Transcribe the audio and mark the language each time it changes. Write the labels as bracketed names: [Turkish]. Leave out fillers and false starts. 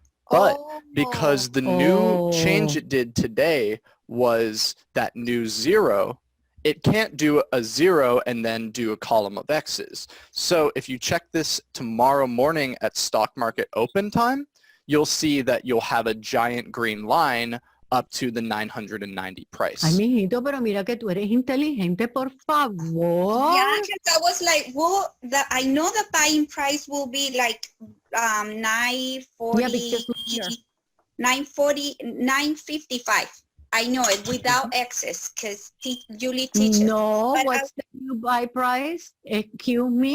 [English] But because the new change it did today was that new zero, it can't do a zero and then do a column of X's. So if you check this tomorrow morning at stock market open time, you'll see that you'll have a giant green line up to the 990 price. [Spanish] Ay, mijito, pero mira que tú eres inteligente, por favor. [English] Yeah, because I was like, well, I know the buying price will be like 940, Yeah, because here. 940, 955. I know it without excess because Julie teaches. No, But what's the new buy price? Excuse me.